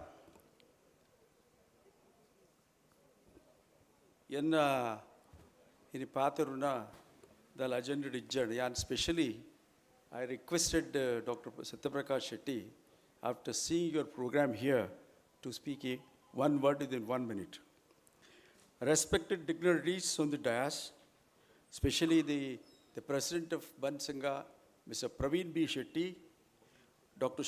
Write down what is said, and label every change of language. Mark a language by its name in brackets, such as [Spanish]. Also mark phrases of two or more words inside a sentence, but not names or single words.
[Tulu] ಎನ್ನ ಇನಿ ಪಾತರುನ [English] the legend [Tulu] ಇಜ್ಜಂಡ್ ಯಾನ್ ಸ್ಪೆಷಲಿ [English] I requested [Tulu] Dr. [English] Satyaprakash Shetty, after seeing your program here, to speak one word within 1 minute. Respected dignitaries on the dais, especially the President of Bunts Sangha, Mr. Praveen B. Shetty, Dr.